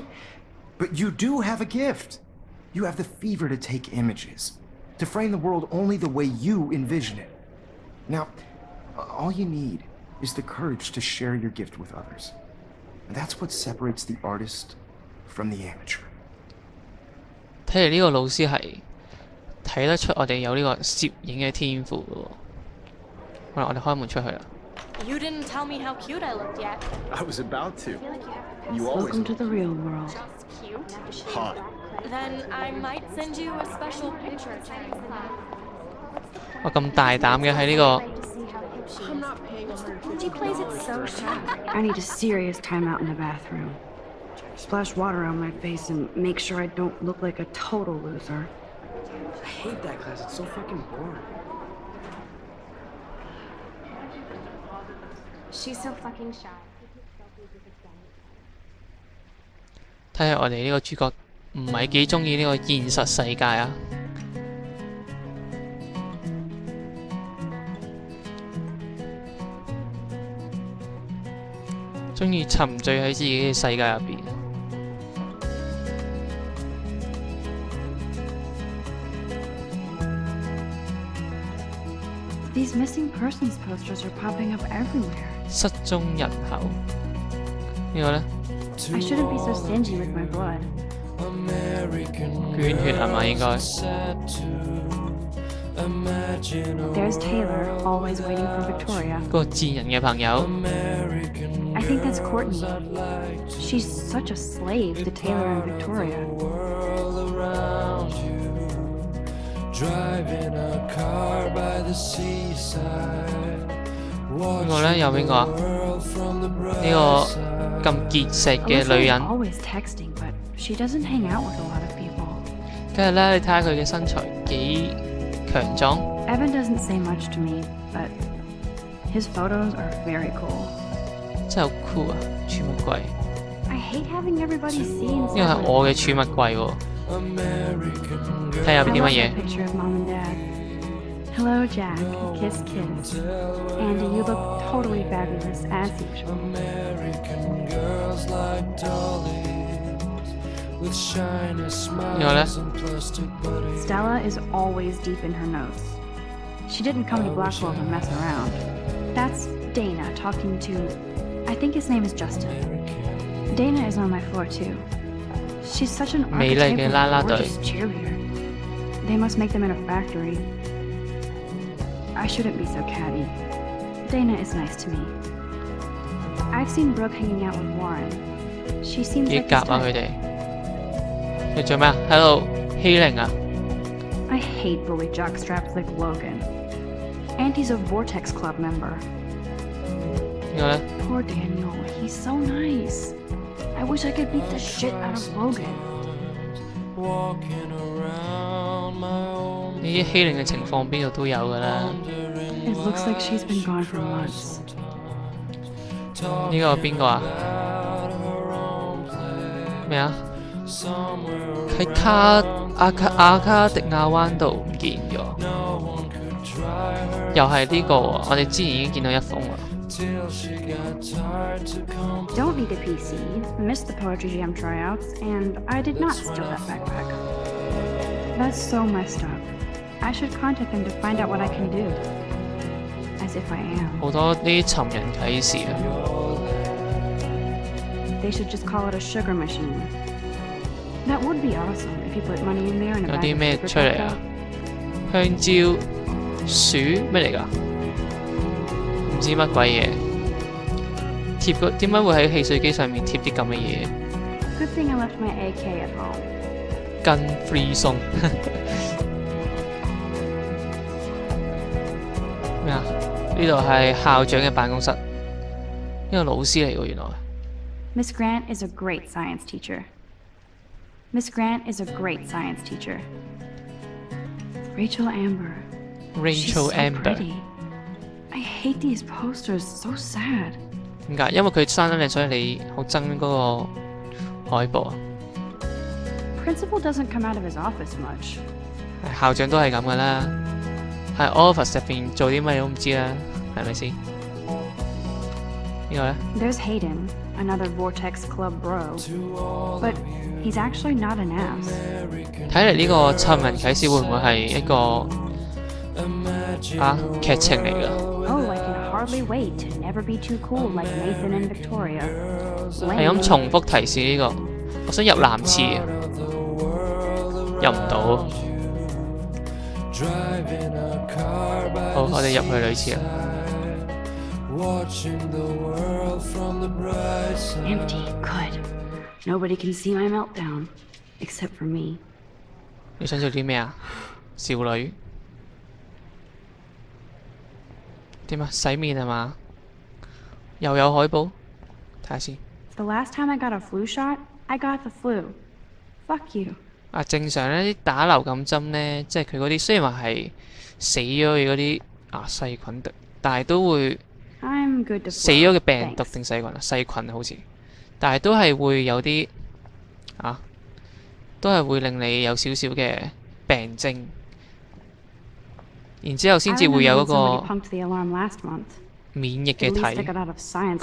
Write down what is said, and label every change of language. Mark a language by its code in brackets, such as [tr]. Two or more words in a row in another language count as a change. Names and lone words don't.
[en] But you do have a gift. You have the fever to take images, to frame the world only the way you envision it. Now, all you need is the courage to share your gift with others. And that's what separates the artist from the amateur. [yue] 睇嚟呢個老師係睇得出我哋有呢個攝影嘅天賦嘅喎。好啦，我哋開門出去啦。 [en] You didn't tell me how cute I looked yet. I was about to. You always Welcome to the real world. Just cute. hot. Then I might send you a special picture. [yue] 我咁大膽嘅喺呢個 [en] She plays it so shy. I need a serious timeout in the bathroom. Splash water on my face and make sure I don't look like a total loser. I hate that class. It's so fucking boring. She's so fucking shy. [yue] 睇下我哋呢個主角唔係幾中意呢個現實世界啊！中意沉醉喺自己嘅世界入邊。 [en] These missing persons posters are popping up everywhere. [yue] 失蹤人口呢個呢？ [en] I shouldn't be so stingy with my blood. [yue] 捐血係嘛應該？ [en] There's Taylor, always waiting for Victoria. [yue] 嗰個賤人嘅朋友。 [en] I think that's Courtney. She's such a slave to Taylor and Victoria. Driving a car by the seaside. [yue] 呢個呢？有邊個啊？呢個咁結實嘅 [en] Alyssa [yue] 女 [en] is [yue] 人， [en] always texting, but she doesn't hang out with a lot of people. [yue] 跟住呢，你睇下佢嘅身材幾強壯。 [en] Evan doesn't say much to me, but his photos are very cool. [yue] 真係好酷啊！儲物櫃， [en] I hate having everybody see [yue] 呢 [en] inside [yue] 個係 [en] my [yue] 我嘅 [en] picture. [yue] 儲物櫃喎。 [en] American [yue] 睇下有 [en] I [yue] 啲 [en] love [yue] 乜 [en] that [yue] 嘢？ [en] picture of mom and dad. Hello, Jack. Kiss, kiss. Andy, you look totally fabulous, as usual. American girls like dollies with shiny [yue] 呢個呢？ [en] smiles and plastic bodies. Stella is always deep in her notes. She didn't come to Blackwell to mess around. That's Dana talking to... I think his name is Justin. Dana is on my floor, too. She's such an [yue] 美麗嘅啦啦隊。 [en] gorgeous cheerleader. They must make them in a factory. I shouldn't be so catty. Dana is nice to me. I've seen Brooke hanging out with Warren. She seems [yue] 幾 [en] like [yue] 夾 [en] his [yue] 啊佢 [en] type. [yue] 哋！你做咩啊？喺度欺凌啊？ [en] I hate bully jockstraps like Logan. And he's a Vortex Club member. [yue] 呢個咧 [en] Poor Daniel, he's so nice. I wish I could beat the shit out of Logan. Walking around my own [yue] 呢啲欺凌嘅情況邊度都有㗎啦。 [en] It looks like she's been gone for months. [yue] 呢個邊個啊？咩啊？喺阿卡迪亞灣度唔見咗，又係呢個喎。我哋之前已經見到一封啦。 [en] Don't need a PC, missed the Poetry Jam tryouts, and I did not steal that backpack. That's so messed up. I should contact them to find out what I can do. As if I am. [yue] 好多啲尋人啟事啊！ [en] They should just call it a sugar machine. That would be awesome if you put money in there and a [yue] 有 [en] bag [yue] 啲 [en] of [yue] 咩 [en] sugar [yue] 出嚟 [en] popped [yue] 啊 [en] out.？ [yue] 香蕉、薯咩嚟㗎？唔知乜鬼嘢。貼個點解會喺汽水機上面貼啲咁嘅嘢？ [en] Good thing I left my AK at home. [yue] 跟 free 送咩啊？呢度係校長嘅辦公室，呢個老師嚟喎原來。 [en] Miss Grant is a great science teacher. Miss Grant is a great science teacher. Rachel Amber. She's Rachel so Amber pretty. I hate these posters. So sad. [yue] 點解？因為佢生得靚，所以你好憎嗰個海報啊？ [en] Principal doesn't come out of his office much. [yue] 校長都係咁噶啦，喺 office 入邊做啲乜都唔知啦，係咪先？呢個咧 [en] There's Hayden, another Vortex Club bro. But he's actually not an ass. [yue] 睇嚟呢個尋人啟事會唔會係一個劇情嚟㗎？ [en] Oh, I can hardly wait to never be too cool like Nathan and Victoria. [yue] 係咁重複提示呢個，我想入男廁，入唔到。好，我哋入去女廁啦。 [en] Empty, good. Nobody can see my meltdown. Except for me. [yue] 你想做啲咩啊？少女？點啊？洗面係嘛？又有海報？睇下先。 [en] The last time I got a flu shot, I got the flu. Fuck you. [yue] 啊，正常咧啲打流感針咧，即係佢嗰啲雖然話係死咗嘅嗰啲細菌毒，但係都會 [en] I'm good to [yue] 死咗嘅 [en] flow. [yue] 病毒 [en] Thanks. [yue] 定細菌啊？細菌好似，但係都係會有啲都係會令你有少少嘅病徵，然之後先 [en] I [yue] 至會 [en] remember [yue] 有 [en] when [yue] 嗰 [en] somebody [yue] 個 [en] pumped the alarm last month. [yue] 免疫嘅 [en] At least I [yue] 體 [en] got out of science